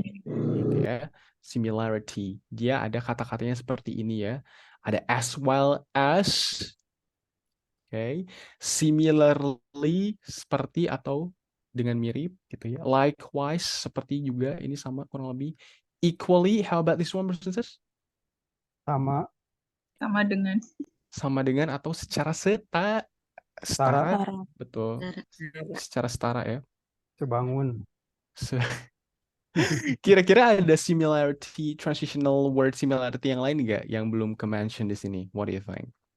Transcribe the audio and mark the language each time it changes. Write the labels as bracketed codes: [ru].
[id] gitu ya. Similarity. Dia ada kata-katanya seperti ini ya. Ada as well as, similarly seperti atau dengan mirip gitu ya. Likewise seperti juga, ini sama kurang lebih. [en] Equally, how about this one, brothers? [id] Sama, Sama dengan. Sama dengan atau secara setara. Betul. Secara setara ya. sebangun. Kira-kira ada similarity, transitional word similarity yang lain nggak yang belum ke-mention di sini? [en] What do you think?